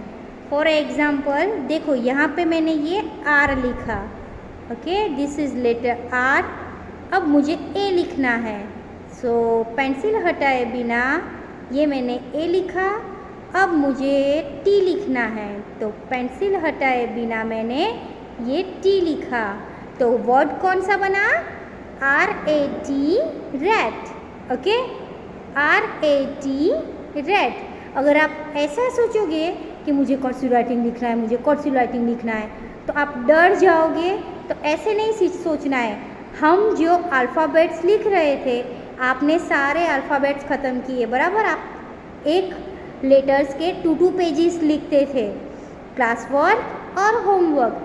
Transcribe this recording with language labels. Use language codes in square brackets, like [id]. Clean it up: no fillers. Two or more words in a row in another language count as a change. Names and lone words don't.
[en] for example [hi] देखो, यहाँ पे मैंने ये R लिखा, [en] okay, this is letter R. [hi] अब मुझे A लिखना है, सो पेंसिल हटाए बिना ये मैंने A लिखा। अब मुझे T लिखना है, तो पेंसिल हटाए बिना मैंने ये T लिखा। तो वर्ड कौन सा बना? [en] RAT, rat, ओके। RAT, rat। [hi] अगर आप ऐसा सोचोगे कि मुझे [en] cursive writing [hi] लिखना है, मुझे [en] cursive writing [hi] लिखना है, तो आप डर जाओगे। तो ऐसे नहीं सोचना है। हम जो अल्फ़ाबेट्स लिख रहे थे, आपने सारे अल्फ़ाबेट्स ख़त्म किए, बराबर। आप एक लेटर्स के 2 पेजेस लिखते थे, [en] class work [hi] और होमवर्क।